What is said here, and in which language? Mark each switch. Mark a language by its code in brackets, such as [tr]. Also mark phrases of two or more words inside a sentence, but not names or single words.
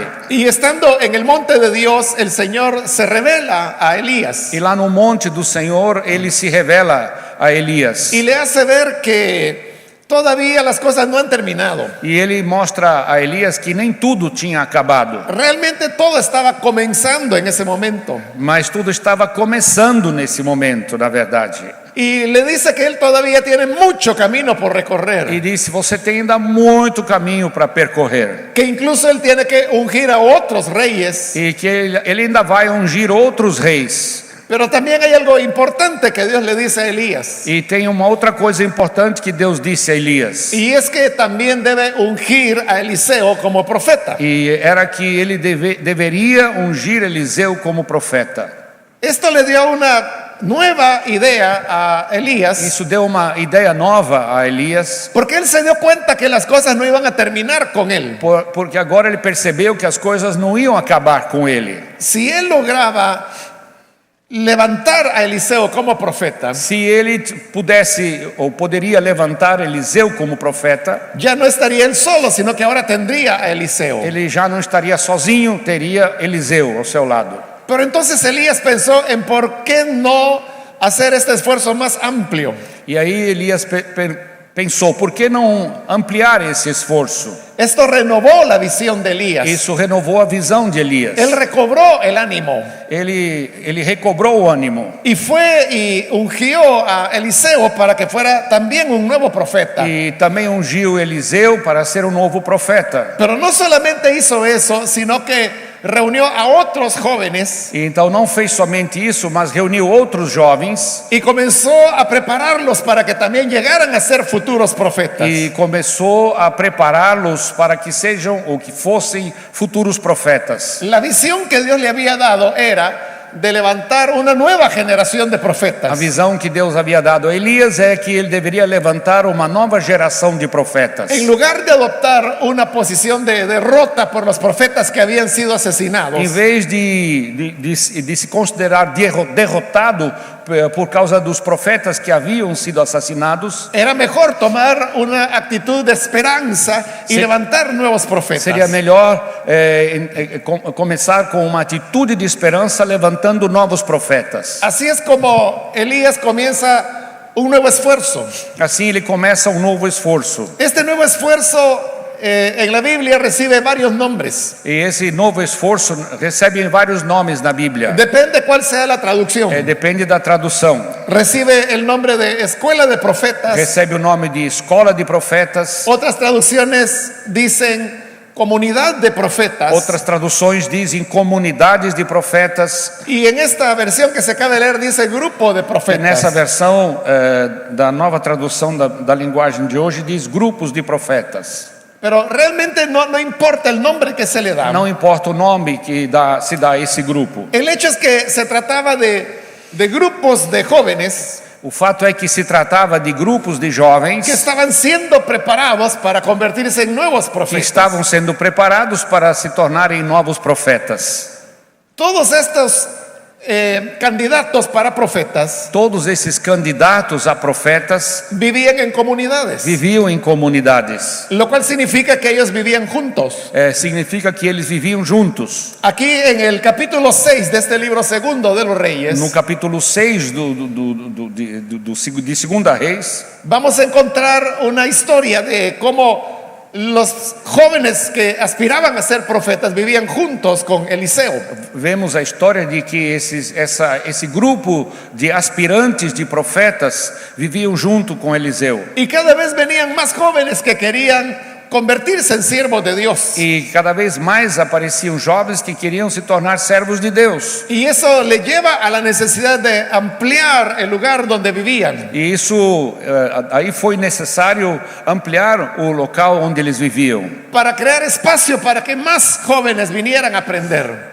[es] Y estando en el monte de Dios, el Señor se revela a Elías [pt] E lá no monte do Senhor, ele se revela a Elias. [es] y le hace ver que todavía las cosas no han terminado. [pt] E ele mostra a Elias que nem tudo tinha acabado, [es] Realmente todo estaba comenzando en ese momento. [pt] mas tudo estava começando nesse momento, na verdade. [es] Y le dice que él todavía tiene mucho camino por [pt] E [es] recorrer, [pt] disse: você tem ainda muito caminho para percorrer. [es] que incluso él tiene que ungir a otros reyes. [pt] E que ele ainda vai ungir outros reis. [es] Pero también hay algo importante que Dios le dice a Elías. [pt] E tem uma outra coisa importante que Deus disse a Elias. [es] Y es que también debe ungir a Eliseo como profeta. [pt] E era que ele deveria ungir Eliseu como profeta. [es] Esto le dio una nueva idea a Elías, [pt] Isso deu uma ideia nova a Elias, [es] porque él se dio cuenta que las cosas no iban a terminar con él. [pt] porque agora ele percebeu que as coisas não iam acabar com ele. [es] Si él lograba levantar a Eliseo como profeta, [pt] Se ele pudesse ou poderia levantar Eliseu como profeta, [es] ya no estaría él solo, sino que ahora tendría a Eliseo. [pt] ele já não estaria sozinho, teria Eliseu ao seu lado. [es] Pero entonces Elías pensó en por qué no hacer este esfuerzo más amplio. [pt] E aí Elias pensou: por que não ampliar esse esforço? [es] Esto renovó la visión de Elías. [pt] Isso renovou a visão de Elias. [es] Él recobró el ánimo [pt] Ele recobrou o ânimo [es] y fue y ungió a Eliseo para que fuera también un nuevo profeta. [pt] e também ungiu Eliseu para ser um novo profeta. [es] Pero no solamente hizo eso, sino que reunió a otros jóvenes [pt] E então não fez somente isso, mas reuniu outros jovens [es] y comenzó a prepararlos para que también llegaran a ser futuros profetas. [pt] e começou a prepará-los para que sejam ou que fossem futuros profetas. [es] La visión que Dios le había dado era de levantar una nueva generación de [pt] A [es] profetas. [pt] visão que Deus havia dado a Elias é que ele deveria levantar uma nova geração de profetas. [es] En lugar de adoptar una posición de derrota por los profetas que habían sido asesinados, [pt] Em vez de se considerar derrotado por causa dos profetas que haviam sido assassinados, [es] era mejor tomar una actitud de esperanza y levantar nuevos profetas. [pt] seria melhor começar com uma atitude de esperança, levantando novos profetas. [es] Así es como Elías comienza un nuevo esfuerzo. [pt] Assim ele começa um novo esforço. [es] Este nuevo esfuerzo en la Biblia recibe varios nombres. [pt] E esse novo esforço recebe vários nomes na Bíblia. [es] Depende cuál sea la traducción. [pt] Depende da tradução. [es] Recibe el nombre de escuela de profetas. [pt] Recebe o nome de escola de profetas. [es] Otras traducciones dicen comunidad de profetas. [pt] Outras traduções dizem comunidades de profetas. [es] Y en esta versión que se acaba de leer dice grupo de [pt] E [es] profetas. [pt] nessa versão da nova tradução da linguagem de hoje diz grupos de profetas. [es] Pero realmente no importa el nombre que se le da. [pt] Não importa o nome que se dá a esse grupo. [es] El hecho es que se trataba de grupos de jóvenes [pt] O fato é que se tratava de grupos de jovens [es] que estaban siendo preparados para convertirse en nuevos [pt] que [es] profetas. [pt] estavam sendo preparados para se tornarem novos profetas. [es] Todos estos candidatos para profetas [pt] Todos esses candidatos a profetas [es] vivían en comunidades, [pt] viviam em comunidades. [es] lo cual significa que ellos vivían juntos. [pt] Significa que eles viviam juntos. [es] Aquí en el capítulo 6 de este libro segundo de los Reyes, [pt] No capítulo 6 de Segunda Reis, [es] vamos a encontrar una historia de cómo los jóvenes que aspiraban a ser profetas vivían juntos con Eliseo. [pt] vemos a história de que esse grupo de aspirantes de profetas viviam junto com Eliseu. [es] Y cada vez venían más jóvenes que querían convertirse en siervos de Dios. [pt] E cada vez mais apareciam jovens que queriam se tornar servos de Deus. [es] Y eso le lleva a la necesidad de ampliar el lugar donde vivían. [pt] E isso, aí foi necessário ampliar o local onde eles viviam, [es] Para crear espacio para que más jóvenes vinieran a aprender.